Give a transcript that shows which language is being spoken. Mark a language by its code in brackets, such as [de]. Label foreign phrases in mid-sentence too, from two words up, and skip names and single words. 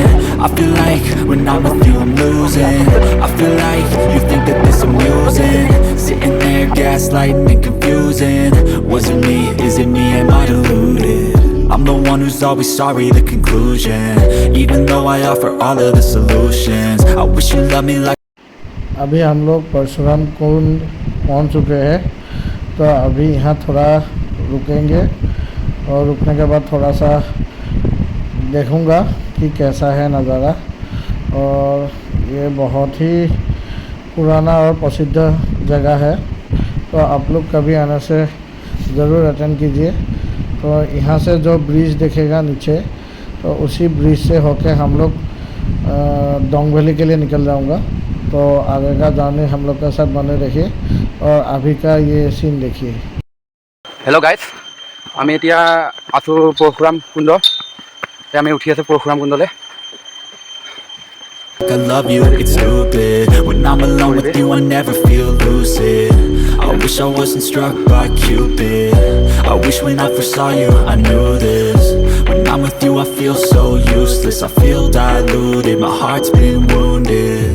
[en] I feel like when I'm with you I'm losing. I feel like you think that this amusing, sitting there gaslighting and confusing. Was it me? Is it me? Am I deluded? I'm the one who's always sorry, the conclusion. Even though I offer all of the solutions, I wish you loved me like [hi] अभी हम लोग परशुराम कुंड पहुंच चुके हैं। तो अभी यहाँ थोड़ा रुकेंगे और रुकने के बाद थोड़ा सा देखूँगा कि कैसा है नज़ारा। और ये बहुत ही पुराना और प्रसिद्ध जगह है, तो आप लोग कभी आने से ज़रूर अटेंड कीजिए। तो यहाँ से जो ब्रिज दिखेगा नीचे, तो उसी ब्रिज से होके हम लोग डोंगवैली के लिए निकल जाऊँगा। तो आगे का जर्नी हम लोग के साथ बने रहिए और अभी का ये सीन देखिए। [en] hello guys, [as] আমি এতিয়া আছোঁ পৰশুৰাম কুণ্ড। আমি উঠি আছোঁ পৰশুৰাম কুণ্ডলৈ। [en] I love you, it's stupid. When I'm alone with you, I never feel lucid. I wish I wasn't struck by Cupid. I wish when I first saw you, I knew this. When I'm with you, I feel so useless. I feel diluted, my heart's been wounded.